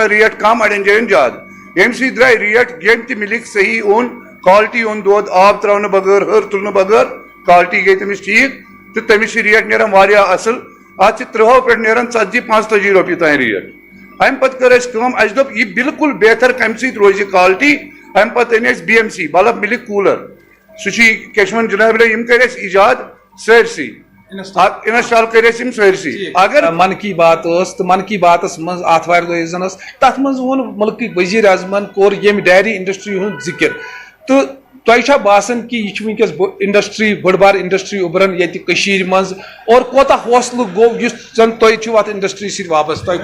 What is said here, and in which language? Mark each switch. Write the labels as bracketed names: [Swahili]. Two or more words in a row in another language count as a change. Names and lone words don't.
[Kashmiri] ریٹ کم اڑٮ۪ن جاین زیادٕ ییٚمہِ سۭتۍ درٛاے ریٹ ییٚمہِ تہِ مِلک صحیح اوٚن کالٹی اوٚن دۄد آب تراونہٕ بغٲر ہر تُلنہٕ بغٲر کالٹی گٔے تٔمِس ٹھیٖک تہٕ تٔمِس چھِ ریٹ نیران واریاہ اصل اتھ چھِ 30 پٮ۪ٹھ نیران 40-45 رۄپیہِ تانۍ ریٹ امہِ پتہٕ کٔر اَسہِ کٲم اَسہِ دوٚپ یہِ بِلکُل بہتر کمہِ سۭتۍ روزِ کالٹی امہِ پتہٕ أنۍ اَسہِ BMC [English] bulb milk cooler [Kashmiri] سُہ چھُ کیٛاہ چھِ ونان جناب یِم کٔرۍ اَسہِ ایجاد سٲرسٕے انسٹال کٔرۍ اَسہِ یِم سٲرسٕے. اگر من کی بات ٲس تہٕ من کی باتس منٛز آتھوارِ دۄہ یُس زن ٲس تتھ منٛز ووٚن مُلکٕکۍ ؤزیٖر اعظمن کوٚر ییٚمہِ [English] dairy industry [Kashmiri] ہُنٛد ذِکر تہٕ تۄہہِ چھا باسان کہِ یہِ چھِ ونکیٚس انڈسٹری بٔڑ بار انڈسٹری اُبران ییٚتہِ کٔشیٖرِ منٛز اور کوتاہ حوصلہٕ گوٚو یُس زن تۄہہِ چھِو اتھ انڈسٹری سۭتۍ وابستہٕ